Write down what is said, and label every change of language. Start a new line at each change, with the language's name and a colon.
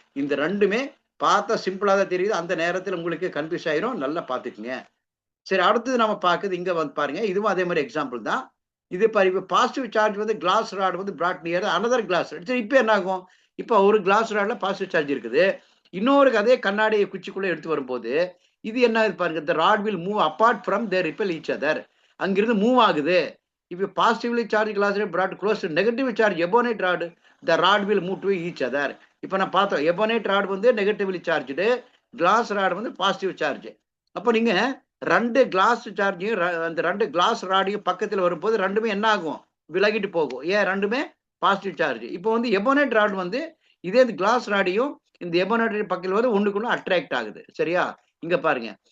Tamil: இந்த 2மே பார்த்தா சிம்பிளா தான் தெரியுது. அந்த நேரத்துல உங்களுக்கு கன்ஃபியூஸ் ஆயிரும். நல்லா பார்த்துக்குங்க. சரி, அடுத்தது நம்ம பார்க்குறது இங்க வந்து பாருங்க. இதுவும் அதே மாதிரி எக்ஸாம்பிள் தான். இது இப்ப பாசிட்டிவ் சார்ஜ் வந்து கிளாஸ் ராட் வந்து பிராட் நியர் அனதர் கிளாஸ். சரி, இப்ப என்ன ஆகும்? இப்ப ஒரு கிளாஸ் ராட்ல பாசிட்டிவ் சார்ஜ் இருக்குது. இன்னொரு அதே கண்ணாடி குச்சிக்குள்ள எடுத்து வரும்போது இது என்ன ஆகுது பாருங்க.
English: the rod will move apart from they repel each other.
Tamil: அங்கிருந்து மூவ் ஆகுது.
English: இப்ப positively charge glass brought close to negative charge ebonite rod, the rod will move to each other.
Tamil: இப்ப நான் பார்த்தோம் ebonite rod வந்து நெகட்டிவ்லி சார்ஜ்டு, கிளாஸ் ராட் வந்து positive charge. அப்ப நீங்க 2 கிளாஸ் சார்ஜையும் அந்த 2 கிளாஸ் ராடையும் பக்கத்துல வரும்போது 2மே என்ன ஆகும்? விலகிட்டு போகும். ஏன்? 2மே பாசிட்டிவ் சார்ஜ். இப்போ வந்து எபோனைட் ராட் வந்து இதே இந்த கிளாஸ் ராடையும் இந்த எபோனைட் பக்கத்துல வந்து ஒண்ணுக்குள்ள அட்ராக்ட் ஆகுது. சரியா? இங்க பாருங்க.